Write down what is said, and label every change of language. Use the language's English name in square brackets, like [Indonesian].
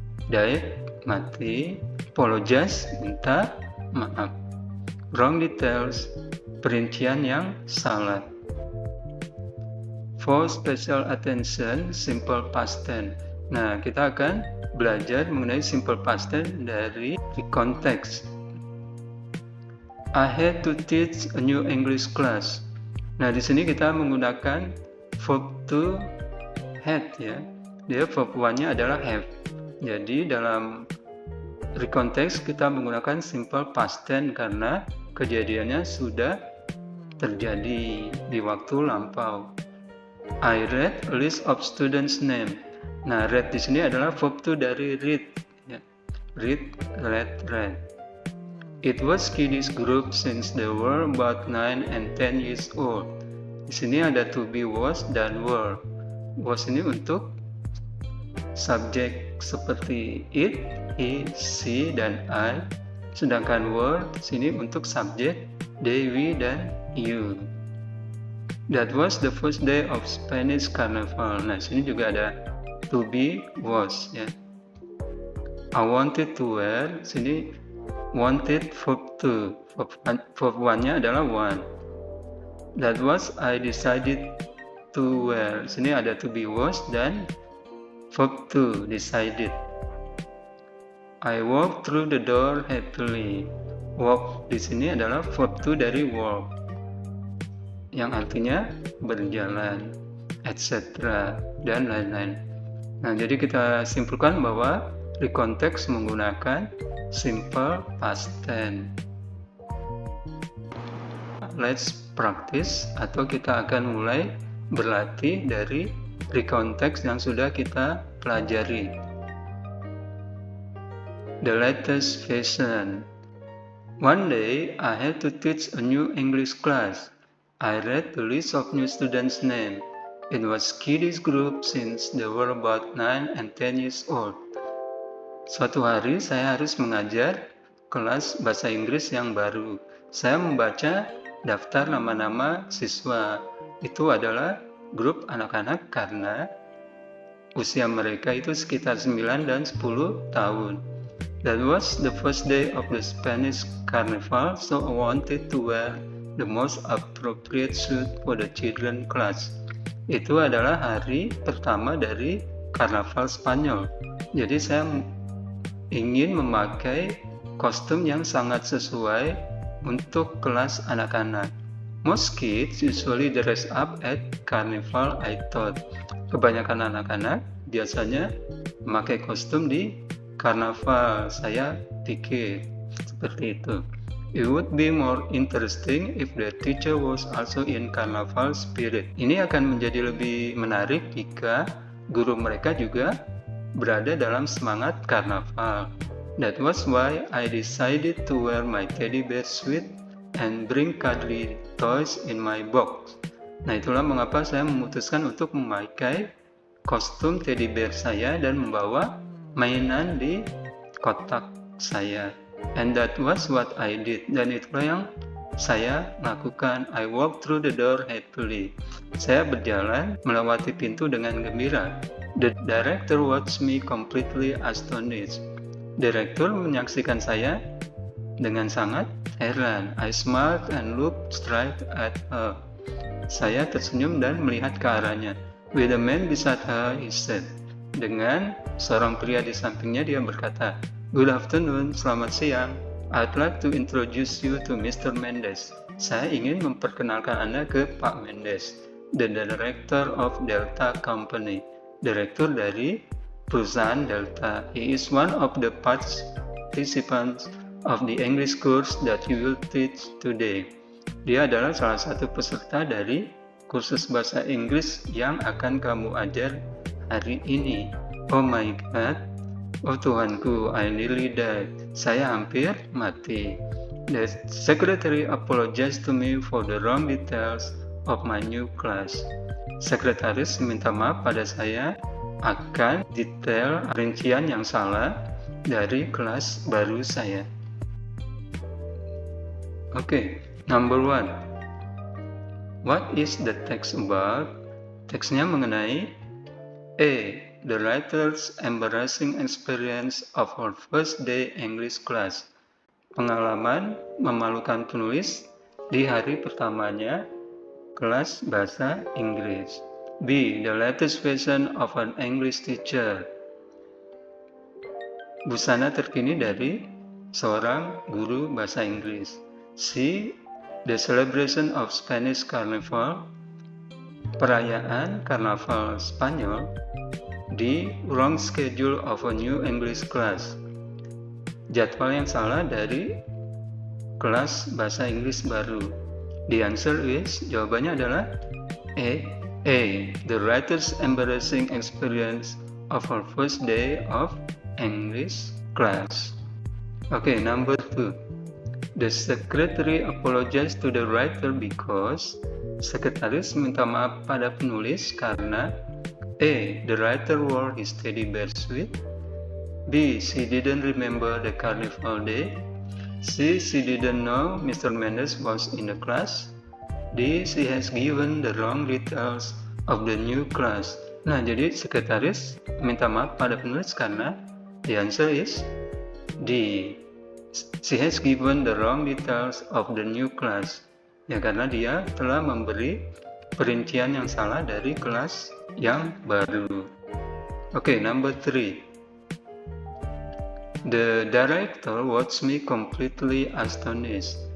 [Indonesian] Die, mati. Apologize, minta maaf. [English] Wrong details, [Indonesian] perincian yang salah. [English] For special attention, simple past tense. [Indonesian] Nah, kita akan belajar mengenai simple past tense dari recontext. [English] I had to teach a new English class. [Indonesian] Nah, di sini kita menggunakan verb to had ya. Dia verb one-nya adalah have. Jadi dalam recontext kita menggunakan simple past tense karena kejadiannya sudah terjadi di waktu lampau. [English] I read a list of students' name. [Indonesian] Nah, read di sini adalah verb to dari read. Ya. Read, read. [English] It was kiddies group since they were about 9 and 10 years old. [Indonesian] Di sini ada to be, was, dan were. Was ini untuk subjek seperti it, he, she, dan I. Sedangkan were di sini untuk subjek they, we, dan you. [English] That was the first day of Spanish Carnival. [Indonesian] Nah, sini juga ada [English] to be, was. [Indonesian] Ya. [English] I wanted to wear. [Indonesian] Sini wanted verb to. Verb one-nya adalah want. [English] That was I decided to wear. [Indonesian] Sini ada [English] to be, was, dan verb to, decided. I walked through the door happily. [Indonesian] Walk di sini adalah verb to dari walk, yang artinya berjalan, etc. dan lain-lain. Nah, jadi kita simpulkan bahwa recontext menggunakan simple past tense. [English] Let's practice, [Indonesian] atau kita akan mulai berlatih dari recontext yang sudah kita pelajari. [English] The latest fashion. One day, I had to teach a new English class. I read the list of new students' names. It was kiddies group since they were about 9 and 10 years old. [Indonesian] Suatu hari saya harus mengajar kelas bahasa Inggris yang baru. Saya membaca daftar nama-nama siswa. Itu adalah grup anak-anak karena usia mereka itu sekitar 9 dan 10 tahun. [English] That was the first day of the Spanish Carnival, so I wanted to wear the most appropriate suit for the children class. [Indonesian] Itu adalah hari pertama dari Karnaval Spanyol. Jadi saya ingin memakai kostum yang sangat sesuai untuk kelas anak-anak. [English] Most kids usually dress up at Carnival, I thought. [Indonesian] Kebanyakan anak-anak biasanya memakai kostum di Karnaval, saya pikir seperti itu. [English] It would be more interesting if the teacher was also in carnival spirit. [Indonesian] Ini akan menjadi lebih menarik jika guru mereka juga berada dalam semangat karnaval. [English] That was why I decided to wear my teddy bear suit and bring cuddly toys in my box. [Indonesian] Nah, itulah mengapa saya memutuskan untuk memakai kostum teddy bear saya dan membawa mainan di kotak saya. [English] And that was what I did. [Indonesian] Dan itulah yang saya lakukan. [English] I walked through the door happily. [Indonesian] Saya berjalan melewati pintu dengan gembira. [English] The director watched me completely astonished. [Indonesian] Direktur menyaksikan saya dengan sangat heran. [English] I smiled and looked straight at her. [Indonesian] Saya tersenyum dan melihat ke arahnya. [English] With a man beside her, he said. [Indonesian] Dengan seorang pria di sampingnya, dia berkata, [English] Good afternoon, [Indonesian] selamat siang. [English] I'd like to introduce you to Mr. [Indonesian] Mendes. Saya ingin memperkenalkan Anda ke Pak Mendes, [English] the director of Delta Company, [Indonesian] direktur dari perusahaan Delta. [English] He is one of the participants of the English course that you will teach today. [Indonesian] Dia adalah salah satu peserta dari kursus bahasa Inggris yang akan kamu ajar hari ini. [English] Oh my God, [Indonesian] oh Tuhanku, [English] I nearly died. [Indonesian] Saya hampir mati. [English] The secretary apologized to me for the wrong details of my new class. [Indonesian] Sekretaris minta maaf pada saya akan detail rincian yang salah dari kelas baru saya. [English] Okay, number 1. What is the text about? [Indonesian] Teksnya mengenai A. [English] The writer's embarrassing experience of her first day English class. [Indonesian] Pengalaman memalukan penulis di hari pertamanya kelas bahasa Inggris. B. [English] The latest fashion of an English teacher. [Indonesian] Busana terkini dari seorang guru bahasa Inggris. C. [English] The celebration of Spanish Carnival. [Indonesian] Perayaan Karnaval Spanyol. [English] D. Wrong schedule of a new English class. [Indonesian] Jadwal yang salah dari kelas bahasa Inggris baru. [English] The answer is, [Indonesian] jawabannya adalah A. [English] The writer's embarrassing experience of her first day of English class. Okay, number 2. The secretary apologized to the writer because [Indonesian] sekretaris minta maaf pada penulis karena A. [English] The writer wore his teddy bear suit. B. She didn't remember the carnival day. C. She didn't know Mr. Mendes was in the class. D. She has given the wrong details of the new class. [Indonesian] Nah, jadi sekretaris minta maaf pada penulis karena [English] the answer is D. She has given the wrong details of the new class. [Indonesian] Ya, karena dia telah memberi perincian yang salah dari kelas yang baru. [English] Okay, number 3. The director watched me completely astonished.